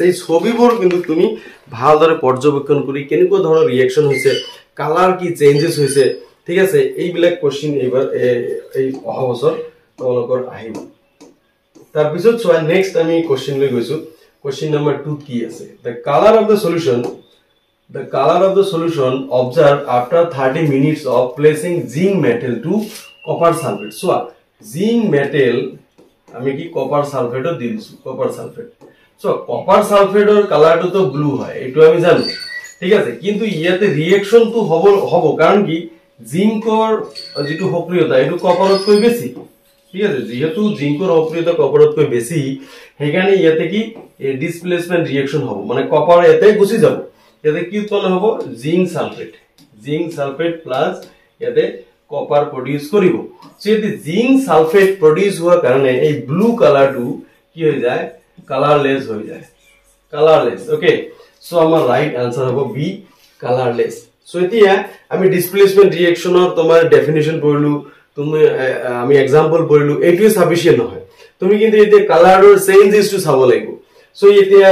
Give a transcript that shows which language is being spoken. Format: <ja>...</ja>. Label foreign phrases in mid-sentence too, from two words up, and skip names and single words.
<as>এই ছবিবোৰ কিন্তু তুমি ভালদৰে পৰ্যবেক্ষণ কৰি কেনেকুৱা ধৰণৰ ৰিঅ্যাকশন হৈছে, কালাৰ কি চেঞ্জেস হৈছে, ঠিক আছে, এইবিলাক কোশ্চেন এবাৰ এই অহা বছৰ তোমালোকৰ আহিব। তাৰ পিছত</as> <en>so next</en> <as>আমি কোশ্চেন লৈ গৈছো।</as> <en>question number 2</en> <as>কি আছে,</as> <en>the color of the solution observed after 30 minutes of placing zinc metal to copper sulfate। so zinc metal</en> <as>আমি কি</as> <en>copper sulfate-o</en> <as>দি দিছো,</as> <en>copper sulfate. so copper sulfate-ৰ</en> <as>কালাৰটো তো ব্লু হয়, এইটো আমি জানো, ঠিক আছে। কিন্তু ইয়াতে ৰিঅ্যাকশন তো হ'ব কাৰণ কি জিংকৰ যেটো সক্ৰিয়তা এইটো কপাৰতকৈ বেছি, ঠিক আছে। যেহেতু জিংকৰ সক্ৰিয়তা কপাৰতকৈ বেছি, সেইকাৰণে ইয়াতে কি</as> <en>displacement reaction</en> <as>হ'ব, মানে কপাৰ ইয়াতে গুচি যাব। ইয়াতে কি উৎপন্ন হ'ব</as> <en>zinc sulfate plus</en> <as>ইয়াতে</as> <en>copper produce</en> <as>কৰিব। সো ইয়াতে</as> <en>zinc sulfate produce</en> <as>হোৱাৰ কাৰণে এই</as> <en>blue color-টো</en> <as>কি হৈ যায়, কালাৰলেস হৈ যায়,</as> <en>colorless, okay.</en> <as>সো আমাৰ</as> <en>right answer</en> <as>হ'ব</as> <en>B colorless.</en> <as>সো এতিয়া আমি</as> <en>displacement reaction-ৰ</en> <as>তোমাৰ ডেফিনিশন পঢ়িলো তুমি আমি এক্সাম্পল পঢ়িলো এইটোৱে সাফিশিয়েন্ট নহয় তুমি কিন্তু এতিয়া</as> <en>color-ৰ changes-টো</en> <as>চাব লাগিব সো এতিয়া</as>